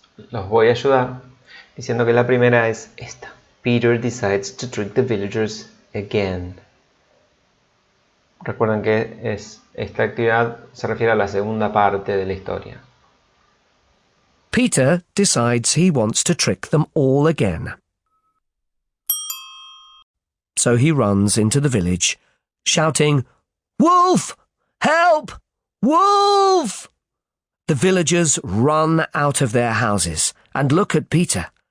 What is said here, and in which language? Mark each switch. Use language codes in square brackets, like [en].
[es] Los voy a ayudar diciendo que la primera es esta. [en] Peter decides to trick the villagers again. [es] Recuerden que esta actividad se refiere a la segunda parte de la historia. [en] Peter decides he wants to trick them all again. So he runs into the village, shouting, "Wolf! Help! Wolf!" The villagers run out of their houses and look at Peter.